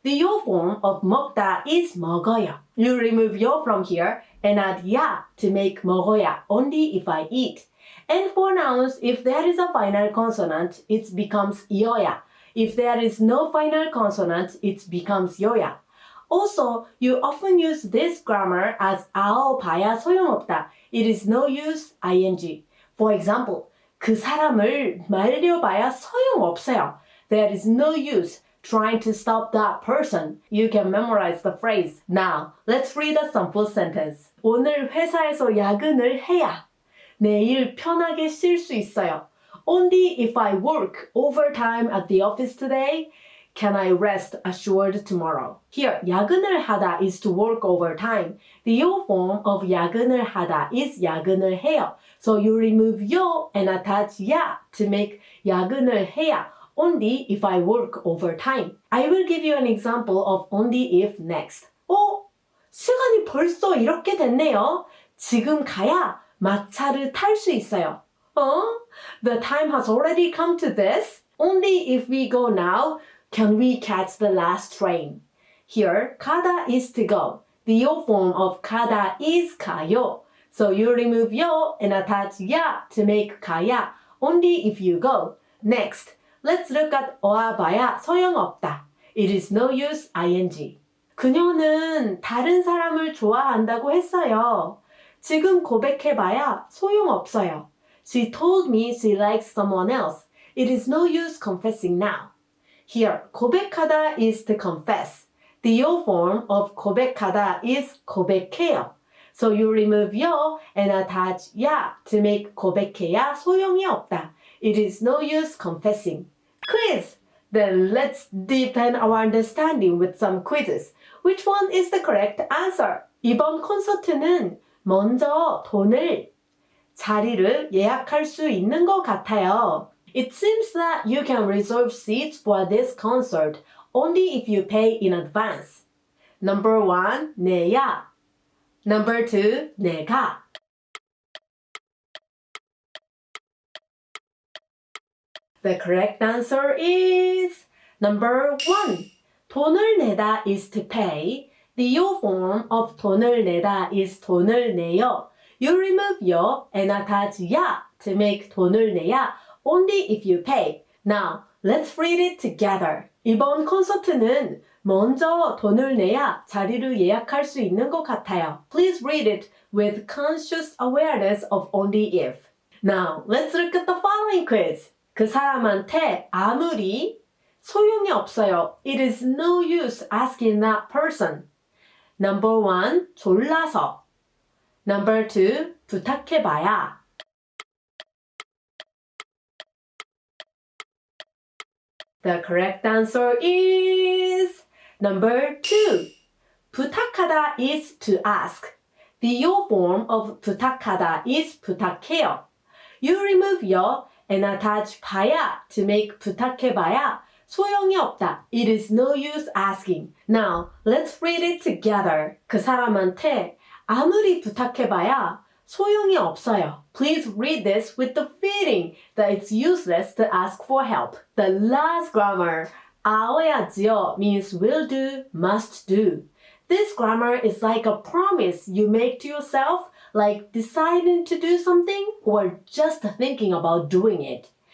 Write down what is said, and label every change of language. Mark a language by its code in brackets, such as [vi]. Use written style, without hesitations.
[en] The yo form of 먹다 is 먹어요. You remove yo from here and add ya to make 먹어야 only if I eat. And for nouns, if there is a final consonant, it becomes 이어야. If there is no final consonant, it becomes 여야. Also, you often use this grammar as [ko] 봐야 소용없다. [en] It is no use ing. [ko] For example, 그 사람을 말려봐야 소용없어요. [en] There is no use trying to stop that person. You can memorize the phrase. Now, let's read a sample sentence. [ko] 오늘 회사에서 야근을 해야 내일 편하게 쉴 수 있어요. [en] Only if I work overtime at the office today, can I rest assured tomorrow. Here, [ko] 야근을 하다 [en] is to work overtime. The yo form of 야근을 하다 is [ko] 야근을 해요. [en] So you remove yo and attach 야 to make [ko] 야근을 해야 [en] only if I work overtime. I will give you an example of only if next. [ko] 시간이 벌써 이렇게 됐네요. 지금 가야 막차를 탈 수 있어요. [en] The time has already come to this. Only if we go now can we catch the last train. Here, 가다 is to go. The yo form of 가다 is 가요. So you remove yo and attach 야 to make 가야 only if you go. Next, let's look at [ko] 어아봐야 소용없다. [en] It is no use ing. [ko] 그녀는 다른 사람을 좋아한다고 했어요. 지금 고백해봐야 소용없어요. [en] She told me she likes someone else. It is no use confessing now. Here, 고백하다 is to confess. The yo form of 고백하다 is 고백해요. So you remove yo and attach 야 to make [ko] 고백해야 소용이 없다. [en] It is no use confessing. Quiz! Then let's deepen our understanding with some quizzes. Which one is the correct answer? [ko] 이번 콘서트는 먼저 자리를 예약할 수 있는 것 같아요. [en] It seems that you can reserve seats for this concert only if you pay in advance. Number 1, 내야. Number 2, 내가. The correct answer is number 1. [ko] 돈을 내다 [en] is to pay. The yo form of 돈을 내다 is [ko] 돈을 내요. [en] You remove yo and attach ya to make [ko] 돈을 내야 [en] only if you pay. Now, let's read it together. [ko] 이번 콘서트는 먼저 돈을 내야 자리를 예약할 수 있는 것 같아요. [en] Please read it with conscious awareness of only if. Now, let's look at the following quiz. [ko] 그 사람한테 아무리 소용이 없어요. [en] It is no use asking that person. Number 1, 졸라서. Number 2, 부탁해봐야. The correct answer is number 2. 부탁하다 is to ask. The yo form of 부탁하다 is 부탁해요. You remove yo and attach 봐야 to make [ko] 부탁해봐야 소용이 없다. [en] It is no use asking. Now, let's read it together. [ko] 그 사람한테 아무리 부탁해봐야 소용이 없어요. [en] Please read this with the feeling that it's useless to ask for help. The last grammar, 아워야지요, means will do, must do. This grammar is like a promise you make to yourself, like deciding to do something or just thinking about doing it.